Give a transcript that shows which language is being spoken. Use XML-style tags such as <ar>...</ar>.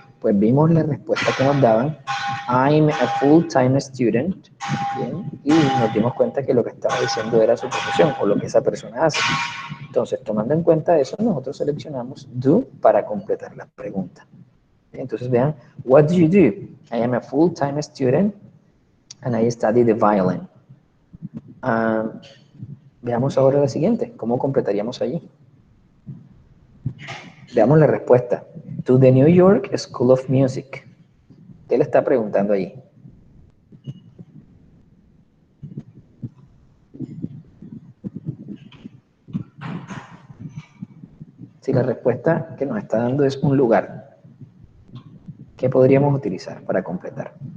<es>Pues vimos la respuesta que nos daban.</es> <en>I'm a full-time student.</en> <es>Bien, y nos dimos cuenta que lo que estaba diciendo era su profesión o lo que esa persona hace. Entonces, tomando en cuenta eso, nosotros seleccionamos do para completar la pregunta. Entonces, vean,</es> <en>what do you do? I am a full-time student and I study the violin.</en> <es>Veamos ahora la siguiente. ¿Cómo completaríamos allí? Veamos la respuesta.</es> <en>To the New York School of Music.</en> <es>¿Qué le está preguntando allí? Si la respuesta que nos está dando es un lugar, ¿qué podríamos utilizar para completar?</es>